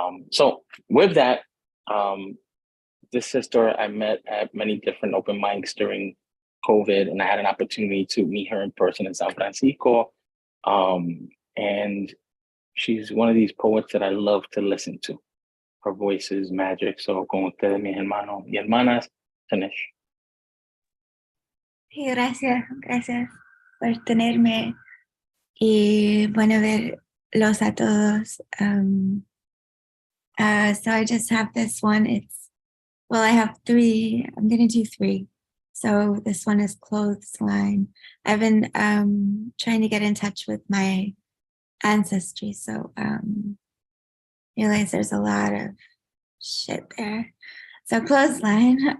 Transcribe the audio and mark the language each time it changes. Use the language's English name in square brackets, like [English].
[English] So with that, this sister I met at many different open mics during COVID, and I had an opportunity to meet her in person in San Francisco. And she's one of these poets that I love to listen to. Her voice is magic. So [Spanish] con ustedes, mis hermanos y hermanas, [English] Tanesh. [Spanish] Sí, gracias por tenerme y bueno verlos a todos. [English] So I just have this one. I have 3. I'm going to do 3. So this one is clothesline. I've been trying to get in touch with my ancestry. So realize there's a lot of shit there. So clothesline.